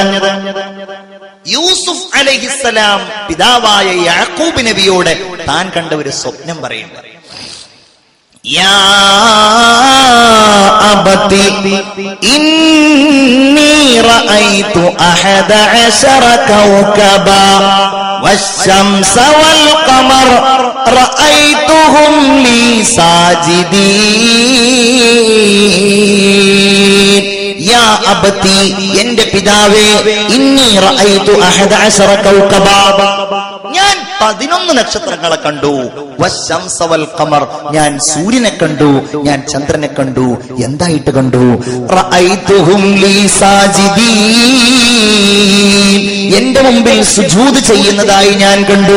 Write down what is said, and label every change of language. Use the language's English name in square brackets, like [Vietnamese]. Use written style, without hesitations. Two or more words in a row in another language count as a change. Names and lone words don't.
[Malayalam] യൂസുഫ് അലൈഹിസ്സലാം പിതാവായ യാക്കൂബ് നബിയോട് താൻ കണ്ട ഒരു സ്വപ്നം പറയുന്നത്, [Arabic] يا أبت إني رأيت أحد عشر كوكبا والشمس والقمر رأيتهم لي [Malayalam] ساجدين [Arabic] يا أبت [Malayalam] എന്റെ പിതാവേ [Arabic] إني رأيت أحد عشر كوكبا [Malayalam] ഞാൻ 11 നക്ഷത്രങ്ങളെ കണ്ടു. [Arabic] والشمس والقمر [Malayalam] ഞാൻ സൂര്യനെ കണ്ടു, ഞാൻ ചന്ദ്രനെ കണ്ടു. എന്തായിട്ട് കണ്ടു? [Arabic] رأيتهم لي ساجدين [Malayalam] എന്റെ മുമ്പിൽ സുജൂദ് ചെയ്യുന്നതായി ഞാൻ കണ്ടു.